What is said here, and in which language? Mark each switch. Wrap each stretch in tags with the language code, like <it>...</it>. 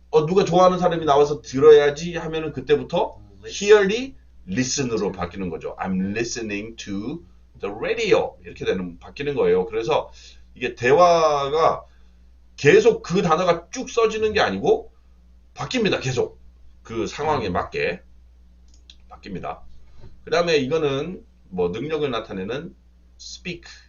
<ko>누가 좋아하는 사람이 나와서 들어야지 하면은 그때부터 hear이 listen으로 바뀌는 거죠.</ko> <en>I'm listening to the radio.</en> <ko>이렇게 바뀌는 거예요. 그래서 이게 대화가 계속 그 단어가 쭉 써지는 게 아니고 바뀝니다. 계속 그 상황에 맞게 바뀝니다. 그 다음에 이거는 뭐 능력을 나타내는 speak.</ko>